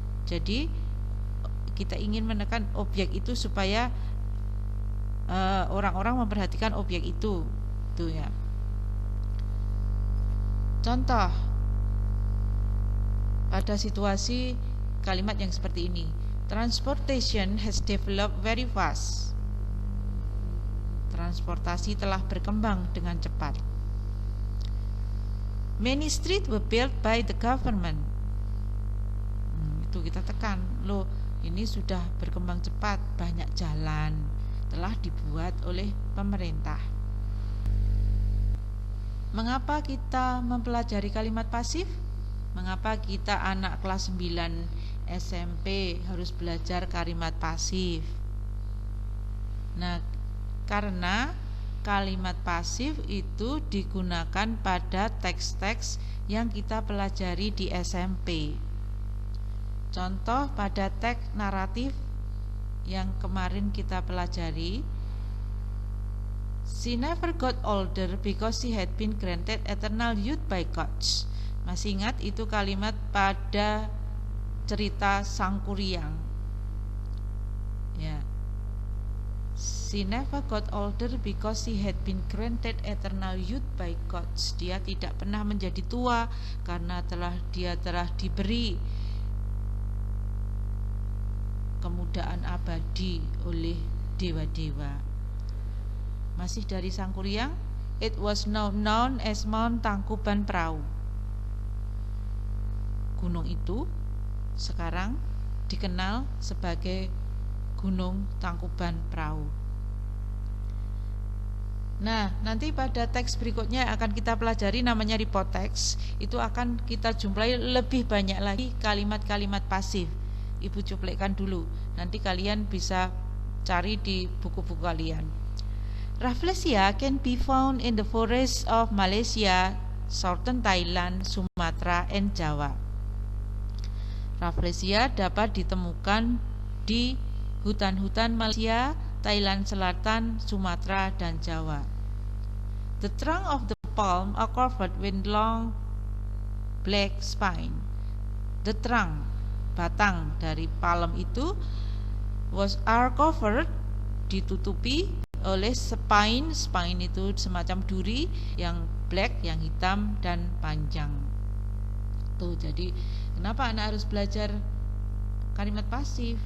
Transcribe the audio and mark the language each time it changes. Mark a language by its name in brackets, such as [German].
[Indonesian] Jadi, kita ingin menekan objek itu supaya orang-orang memperhatikan objek itu. Tuh ya. Contoh, pada situasi kalimat yang seperti ini. [English] Transportation has developed very fast. [Indonesian] Transportasi telah berkembang dengan cepat. [English] Many streets were built by the government. [Indonesian] Itu kita tekan. Loh, ini sudah berkembang cepat. Banyak jalan telah dibuat oleh pemerintah. Mengapa kita mempelajari kalimat pasif? Mengapa kita anak kelas 9 SMP harus belajar kalimat pasif? Nah, karena kalimat pasif itu digunakan pada teks-teks yang kita pelajari di SMP. Contoh pada teks naratif yang kemarin kita pelajari, [English] she never got older because she had been granted eternal youth by God. [Indonesian] Masih ingat itu kalimat pada cerita Sang Kuryang ya. [English] She never got older because she had been granted eternal youth by God. [Indonesian] Dia tidak pernah menjadi tua karena dia telah diberi kemudaan abadi oleh dewa-dewa. Masih dari [English] Sang Kuryang, it was now known as Mount Tangkuban Perahu. [Indonesian] Gunung itu sekarang dikenal sebagai Gunung Tangkuban Perahu. Nah, nanti pada teks berikutnya akan kita pelajari namanya report text. Itu akan kita jumpai lebih banyak lagi kalimat-kalimat pasif. Ibu cuplikan dulu. Nanti kalian bisa cari di buku-buku kalian. [English] Rafflesia can be found in the forests of Malaysia, southern Thailand, Sumatra, and Java. [Indonesian] Rafflesia dapat ditemukan di hutan-hutan Malaysia, Thailand Selatan, Sumatera, dan Jawa. [English] The trunk of the palm are covered with long black spine. The trunk, [Indonesian] batang dari palem itu, [English] are covered, [Indonesian] ditutupi oleh spine. Spine itu semacam duri yang black, yang hitam dan panjang. Tuh, jadi kenapa anak harus belajar kalimat pasif?